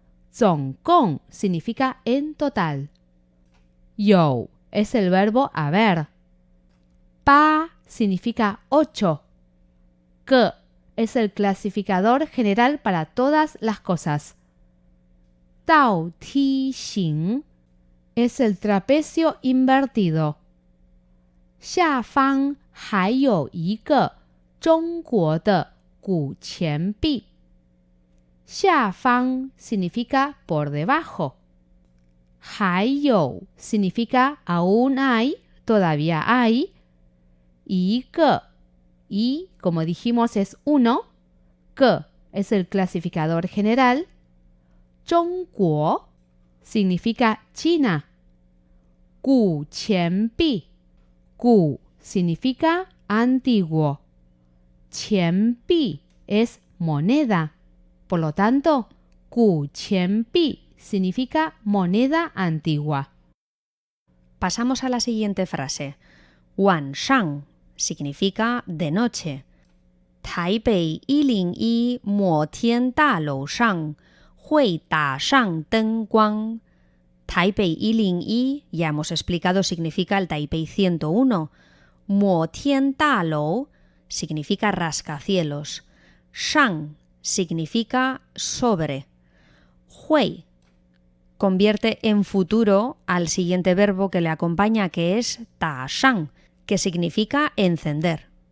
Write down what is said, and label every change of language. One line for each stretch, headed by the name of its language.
Spanish: 总共 significa en total. 有 es el verbo haber. 8 significa 8. 个 es el clasificador general para todas las cosas. 倒梯形 es el trapecio invertido.
Chinese: 下方还有一个中国的古钱币。
Spanish: 下方 significa por debajo. 还有 significa aún hay, todavía hay. 一个 y, como dijimos, es uno. 个 es el clasificador general. 中国 significa China. 古钱币 古 significa antiguo. 钱币 es moneda. Por lo tanto, 古钱币 significa moneda antigua. Pasamos a la siguiente frase. 晚上 significa de noche.
Chinese: 台北101摩天大楼上会打上灯光。
Spanish: 台北101, ya hemos explicado, significa el Taipei 101. 摩天大楼 significa rascacielos. 上 significa sobre. 会 convierte en futuro al siguiente verbo que le acompaña, que es 打上, que significa encender.